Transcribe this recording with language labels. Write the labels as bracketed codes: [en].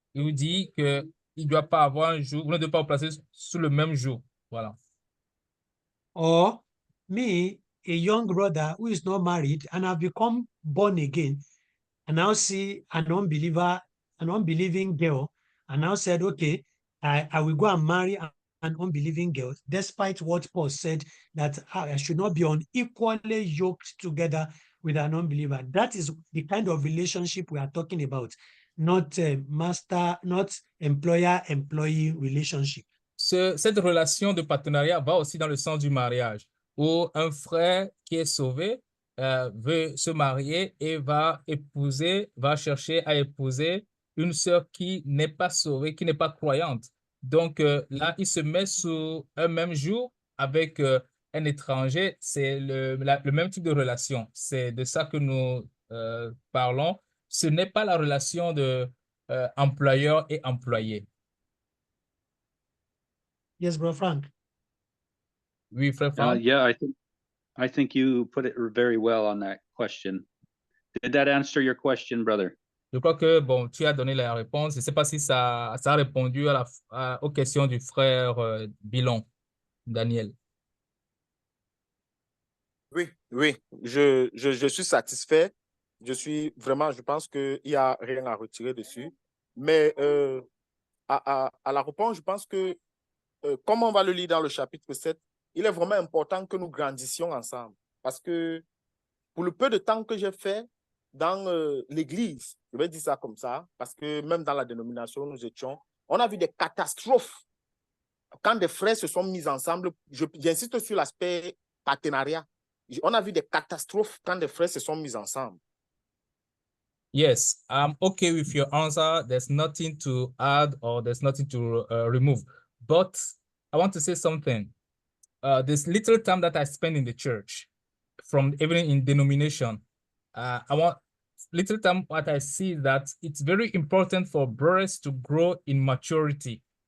[fr] Il nous dit qu'il ne doit pas avoir un jour, vous ne devez pas vous placer sous le même jour. Voilà. [en] Or, me, a young brother who is not married and have become born again, and now see an unbeliever, an unbelieving girl, and now said, okay, I will go and marry an unbelieving girl, despite what Paul said, that I should not be unequally yoked together with an unbeliever. That is the kind of relationship we are talking about, not not employer-employee relationship. [fr] Cette relation de partenariat va aussi dans le sens du mariage, où un frère qui est sauvé veut se marier et va chercher à épouser une sœur qui n'est pas sauvée, qui n'est pas croyante. Donc là, il se met sous un même jour avec un étranger. C'est le même type de relation. C'est de ça que nous parlons. Ce n'est pas la relation de employeur et employé. [en] Yes, Brother Frank. [fr] Oui, frère Frank. [en] Yeah, I think you put it very well on that question. Did that answer your question, brother? [fr] Je crois que bon, tu as donné la réponse. Je ne sais pas si ça a répondu aux questions du frère Bilon, Daniel. Oui, je suis satisfait. Je pense qu'il n'y a rien à retirer dessus. Mais à la réponse, je pense que, comme on va le lire dans le chapitre 7, il est vraiment important que nous grandissions ensemble. Parce que pour le peu de temps que j'ai fait dans l'église, je vais dire ça comme ça, parce que même dans la dénomination où nous étions, on a vu des catastrophes. Quand des frères se sont mis ensemble, j'insiste sur l'aspect partenariat. On a vu des catastrophes quand des frères se sont mis ensemble. [en] Yes, I'm okay with your answer. There's nothing to add or there's nothing to remove. But I want to say something. This little time that I spend in the church, from even in denomination, little time what I see is that it's very important for brothers to grow in maturity.